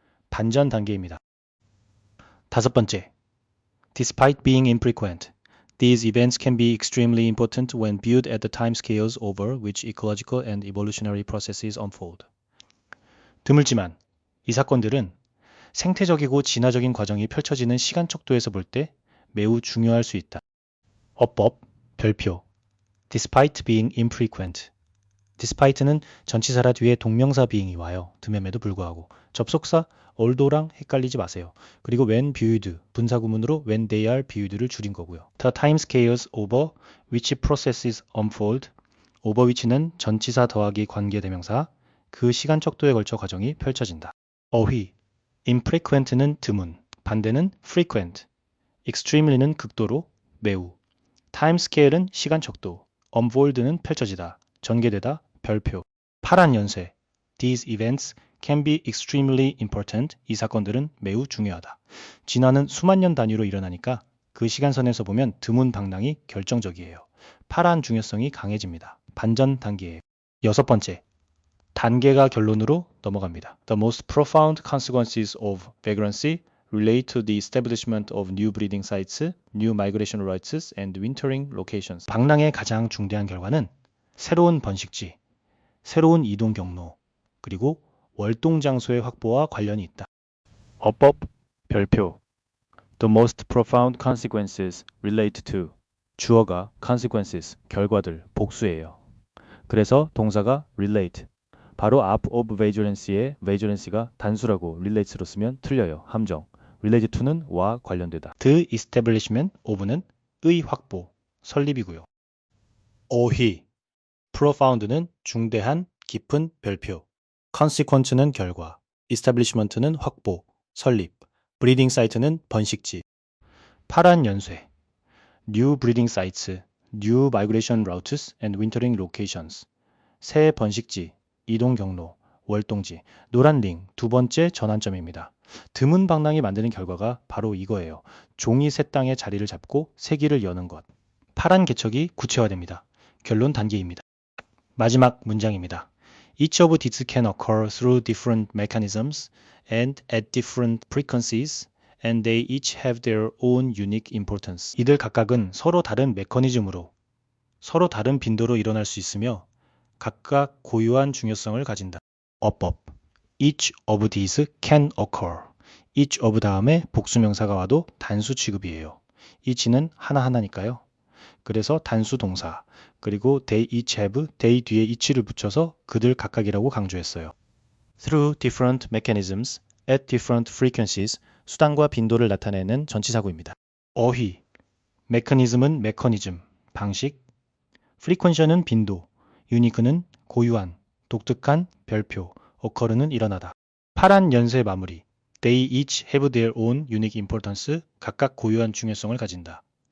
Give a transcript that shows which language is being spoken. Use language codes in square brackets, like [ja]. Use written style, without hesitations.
[ko] 반전 단계입니다. 다섯 번째, [en] despite being infrequent, these events can be extremely important when viewed at the timescales over which ecological and evolutionary processes unfold. [ko] 드물지만 이 사건들은 생태적이고 진화적인 과정이 펼쳐지는 시간 척도에서 볼 때 매우 중요할 수 있다. 어법, 별표, [en] despite being infrequent. [ko] despite는 전치사라 뒤에 동명사 being이 와요. 듬음에도 불구하고. 접속사 although랑 헷갈리지 마세요. 그리고 when viewed, 분사구문으로 [en] when they are viewed [ko] 를 줄인 거고요. [en] The timescales over which processes unfold. [ko] over which는 전치사 더하기 관계대명사, 그 시간 척도에 걸쳐 과정이 펼쳐진다. 어휘, infrequent는 드문, 반대는 frequent, extremely는 극도로, 매우, timescale은 시간 척도, unfold는 펼쳐지다, 전개되다, 별표. 파란 연쇄, [en] these events can be extremely important. [ko] 이 사건들은 매우 중요하다. 진화는 수만 년 단위로 일어나니까 그 시간선에서 보면 드문 방랑이 결정적이에요. 파란 중요성이 강해집니다. 반전 단계예요. 여섯 번째, 단계가 결론으로 넘어갑니다. [en] The most profound consequences of vagrancy relate to the establishment of new breeding sites, new migration routes, and wintering locations. [ko] 방랑의 가장 중대한 결과는 새로운 번식지, 새로운 이동 경로, 그리고 월동 장소의 확보와 관련이 있다. 어법, 별표. [en] The most profound consequences relate to. [ko] 주어가 consequences, 결과들, 복수예요. 그래서 동사가 relate. 바로 앞 of vagrantcy의 vagrantcy가 단수라고 relates로 쓰면 틀려요. 함정. relate to는 와 관련되다. The establishment of는 의 확보, 설립이고요. 어휘, profound는 중대한, 깊은, 별표. consequence는 결과, establishment는 확보, 설립, breeding site는 번식지. 파란 연쇄, [en] new breeding sites, new migration routes and wintering locations. [ko] 새 번식지, 이동 경로, 월동지. 노란 링, 두 번째 전환점입니다. 드문 방랑이 만드는 결과가 바로 이거예요. 종이 새 땅에 자리를 잡고 세기를 여는 것. 파란 개척이 구체화됩니다. 결론 단계입니다. 마지막 문장입니다. [en] Each of these can occur through different mechanisms and at different frequencies, and they each have their own unique importance. [ko] 이들 각각은 서로 다른 메커니즘으로, 서로 다른 빈도로 일어날 수 있으며 각각 고유한 중요성을 가진다. 어법. [en] Each of these can occur. [ko] each of 다음에 복수명사가 와도 단수 취급이에요. each는 하나하나니까요. 그래서 단수 동사, 그리고 [en] they each have, [ko] they 뒤에 each를 붙여서 그들 각각이라고 강조했어요. [en] Through different mechanisms, at different frequencies, [ko] 수단과 빈도를 나타내는 전치사구입니다. 어휘, 메커니즘은 메커니즘, 방식, frequency는 빈도, unique는 고유한, 독특한, 별표, occur는 일어나다. 파란 연쇄 마무리, [en] they each have their own unique importance, [ko] 각각 고유한 중요성을 가진다.